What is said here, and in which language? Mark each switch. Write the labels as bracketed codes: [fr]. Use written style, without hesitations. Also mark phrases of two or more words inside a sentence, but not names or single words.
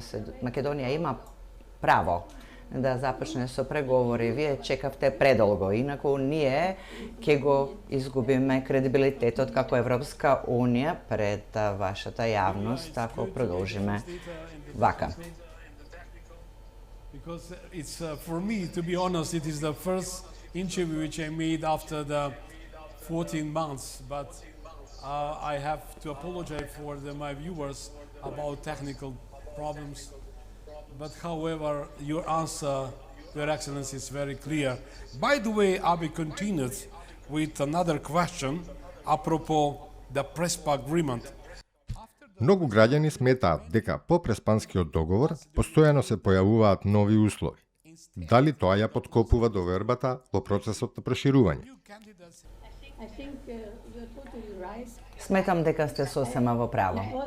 [mk] Македонија има право да започне со преговори. Вие чекавте предолго, инаку ние ќе го изгубиме кредибилитетот како Европска Унија пред вашата јавност ако продолжиме вака. [en] Because it's for me, to be honest, it is the first interview which I made after the 14 months, but I have to apologize for my viewers about technical problems. But however, your answer, Your Excellency, is very clear. By the way, I will continue with another question apropos the Prespa agreement. [mk] Многу граѓани сметаат дека по Преспанскиот договор постојано се појавуваат нови услови. Дали тоа ја подкопува довербата во процесот на проширување? Сметам дека сте сосема во право.